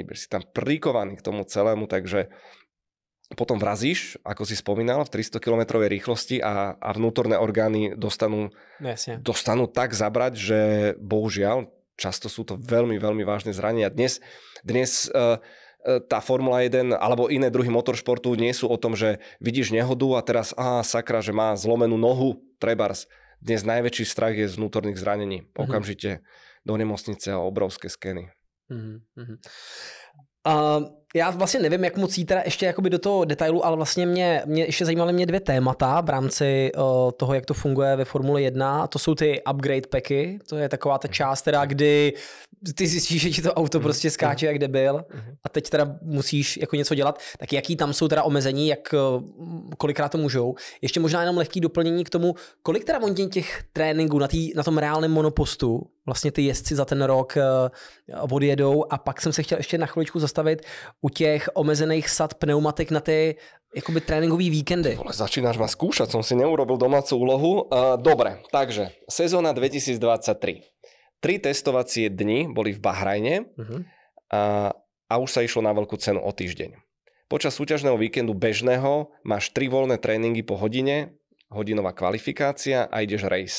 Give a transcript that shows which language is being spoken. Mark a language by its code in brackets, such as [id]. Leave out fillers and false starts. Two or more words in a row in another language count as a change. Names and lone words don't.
[sk] Si tam prikovaný k tomu celému, takže potom vrazíš, ako si spomínal, v 300 km rýchlosti a vnútorné orgány dostanú tak zabrať, že bohužiaľ často sú to veľmi, veľmi vážne zranenia. Dnes tá Formula 1 alebo iné druhy motoršportu nie sú o tom, že vidíš nehodu a teraz sakra, že má zlomenú nohu, trebárs. Dnes najväčší strach je z vnútorných zranení. Okamžite do nemocnice a obrovské skeny. [cs] Já vlastně nevím, jak moc jít teda ještě jakoby do toho detailu, ale vlastně mě ještě zajímaly mě 2 témata v rámci toho, jak to funguje ve Formule 1. A to jsou ty upgrade packy, to je taková ta část, teda, kdy ty zjistíš, že ti to auto prostě skáče jak debil a teď teda musíš jako něco dělat. Tak jaký tam jsou teda omezení, kolikrát to můžou. Ještě možná jenom lehký doplnění k tomu, kolik teda oni těch tréninků na tom reálném monopostu vlastně ty jezdci za ten rok odjedou. A pak jsem se chtěl ještě na chviličku zastavit u těch omezených sad pneumatik na ty jakoby tréninkový víkendy. Vole, [sk] začínaš ma skúšať, som si neurobil domácu úlohu. Dobre, takže sezóna 2023. 3 testovacie dni boli v Bahrajne a už sa išlo na veľkú cenu o týždeň. Počas súťažného víkendu bežného máš 3 voľné tréningy po hodine, hodinová kvalifikácia a ideš race.